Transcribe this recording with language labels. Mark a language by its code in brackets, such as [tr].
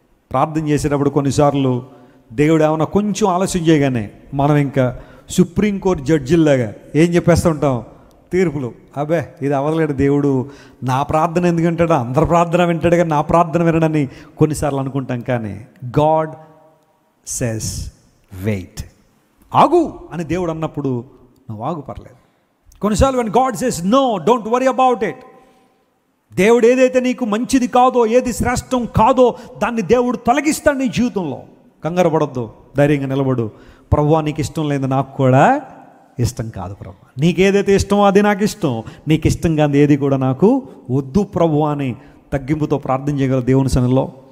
[te] ప్రార్థన చేసేటప్పుడు కొన్నిసార్లు దేవుడు ఏమైనా కొంచెం ఆలస్యం చేయగానే మనం ఇంకా సుప్రీంకోర్టు జడ్జిల్లాగా ఏం చెప్పేస్తూ ఉంటాం? తీర్పులు. అబ్బే ఇది అవ్వలేడు, దేవుడు నా ప్రార్థన ఎందుకు వింటాడు? అందరి ప్రార్థన వింటాడు కానీ నా ప్రార్థన వినడని కొన్నిసార్లు అనుకుంటాం. కానీ [en] God says wait. [te] ఆగు అని దేవుడు అన్నప్పుడు నువ్వు ఆగు, పర్లేదు. కొన్నిసార్లు [en] when God says no, don't worry about it. [te] దేవుడు ఏదైతే నీకు మంచిది కాదో, ఏది శ్రేష్టం కాదో దాన్ని దేవుడు తొలగిస్తాడు నీ జీవితంలో. కంగారు పడొద్దు, ధైర్యంగా నిలబడు. ప్రభువా నీకు ఇష్టం లేదు, నాకు కూడా ఇష్టం కాదు ప్రభు. నీకేదైతే ఇష్టమో అది నాకు ఇష్టం, నీకు ఇష్టం కాదు ఏది కూడా నాకు వద్దు ప్రభు అని తగ్గింపుతో ప్రార్థన చేయగల దేవుని సన్నిధిలో.